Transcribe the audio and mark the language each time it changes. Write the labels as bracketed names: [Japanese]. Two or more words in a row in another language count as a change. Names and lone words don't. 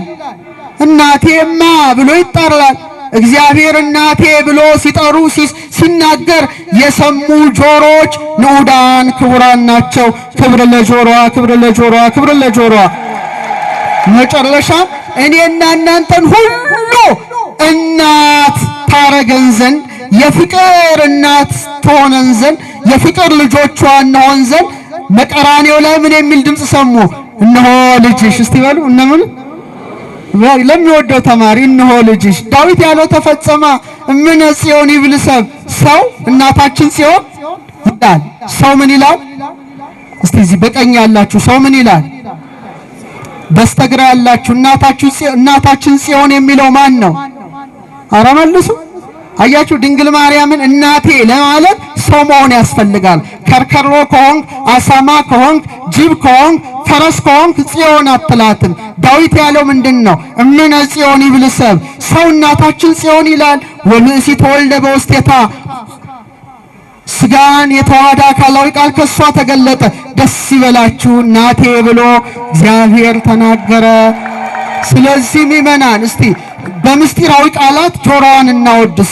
[Amharic] እናቴማ ብሎ ይጣራል። እግዚአብሔር እናቴ ብሎ ሲጠሩ ሲናገር የሰሙ ጆሮች ንዑዳን ክቡራን ናቸው። ክብር ለጆሮዋ፣ ክብር ለጆሮዋ፣ ክብር ለጆሮዋ። መጨረሻ እኔና እናንተን ሁሉ እናት ታረገን ዘንድ የፍቅር እናት ትሆነን ዘንድ የፍቅር ልጆቿ እንሆን ዘንድ መቀራኔው ላይ ምን የሚል ድምፅ ሰሙ? እነሆ ልጅሽ። እስቲ በሉ እነምን ለሚወደው ተማሪ እነሆ ልጅሽ። ዳዊት ያለው ተፈጸመ። [Geez] እምነ ጽዮን ይብል ሰብ [Amharic] ሰው እናታችን ጽዮን ይላል። ሰው ምን ይላል? እስቲ እዚህ በቀኝ ያላችሁ ሰው ምን ይላል? በስተግራ ያላችሁ እናታችን ጽዮን የሚለው ማን ነው? ኧረ መልሱ። አያችሁ ድንግል ማርያምን እናቴ ለማለት ሰው መሆን ያስፈልጋል። ከርከሮ ከሆንክ፣ አሳማ ከሆንክ፣ ጅብ ከሆንክ፣ ፈረስ ከሆንክ ጽዮን አትላትም። ዳዊት ያለው ምንድነው? [Geez] እምነ ጽዮን ይብል ሰብ [Amharic] ሰው እናታችን ጽዮን ይላል። [Geez] ወምእሲ ተወልደ በውስቴታ [Amharic] ስጋን የተዋሃደ አካላዊ ቃል ከሷ ተገለጠ። ደስ ይበላችሁ እናቴ ብሎ እግዚአብሔር ተናገረ። ስለዚህ ምእመናን እስቲ በምስጢራዊ ቃላት ጆሮዋን እናወድስ።